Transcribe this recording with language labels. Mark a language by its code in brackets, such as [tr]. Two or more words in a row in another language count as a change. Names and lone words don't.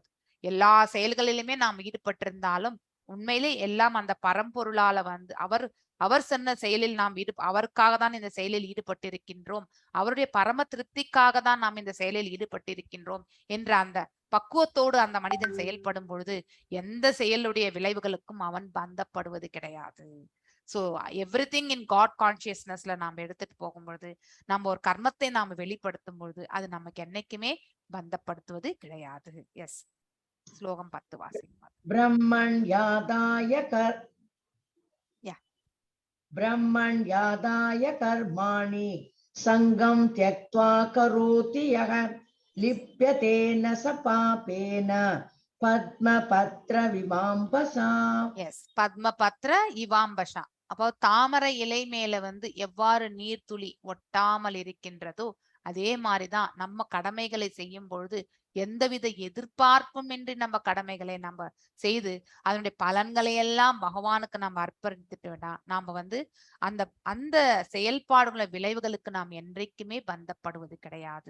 [ta] எல்லா செயல்களிலுமே நாம் ஈடுபட்டிருந்தாலும் உண்மையிலே எல்லாம் அந்த பரம்பொருளால வந்து அவர் சொன்ன செயலில் நாம் அவருக்காக தான் இந்த செயலில் ஈடுபட்டிருக்கின்றோம், அவருடைய பரம திருப்திக்காக தான் நாம் இந்த செயலில் ஈடுபட்டிருக்கின்றோம் என்ற அந்த பக்குவத்தோடு அந்த மனிதன் செயல்படும் பொழுது எந்த செயலுடைய விளைவுகளுக்கும் அவன் பந்தப்படுவது கிடையாது. [en] so everything in God consciousness [ta] நாம எடுத்துட்டு போகும்பொழுது, நம்ம ஒரு கர்மத்தை நாம வெளிப்படுத்தும் பொழுது அது நமக்கு என்னைக்குமே பந்தப்படுத்துவது கிடையாது. எஸ், ஸ்லோகம் 10 வாசிங்க. [sa] ब्रह्मण्यादाय कर्माणि संगम त्यक्त्वा करोति यः लिप्यते न स पापेन पद्मपत्र इवाम्भसा. எஸ், पद्मपत्र इवाम्भसा. [ta] அப்போ தாமரை இலை மேல எவ்வாறு நீர்த்துளி ஒட்டாமல் இருக்கின்றதோ அதே மாதிரிதான் நம்ம கடமைகளை செய்யும் பொழுது எந்தவித எதிர்பார்ப்பும் இன்றி நம்ம கடமைகளை நம்ம செய்து அதனுடைய பலன்களை எல்லாம் பகவானுக்கு நம்ம அர்ப்பணித்துட்டோம்னா நாம அந்த அந்த செயல்பாடுகள விளைவுகளுக்கு நாம் என்றைக்குமே பந்தப்படுவது கிடையாது.